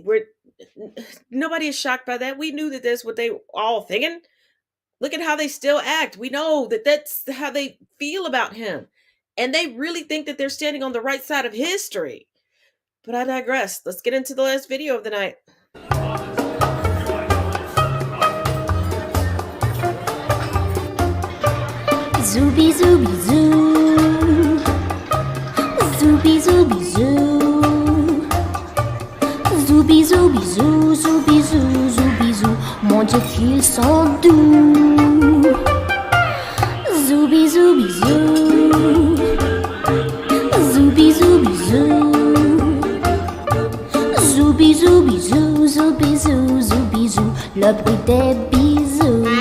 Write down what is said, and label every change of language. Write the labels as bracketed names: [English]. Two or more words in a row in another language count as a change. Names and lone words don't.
[English] Nobody is shocked by that. We knew that that's what they all thinking. Look at how they still act. We know that that's how they feel about him. And they really think that they're standing on the right side of history. But I digress. Let's get into the last video of the night. Zooby zooby zoo. Zooby zooby zoo. Zooby zooby zoo. Zooby zoo. Zooby zoo. [French] Mon Dieu qu'ils sont doux. Zooby zooby zoo. Zooby zooby zoo. Zooby zooby zoo. Zooby zoo. Zooby zoo. Le bruit des bisous.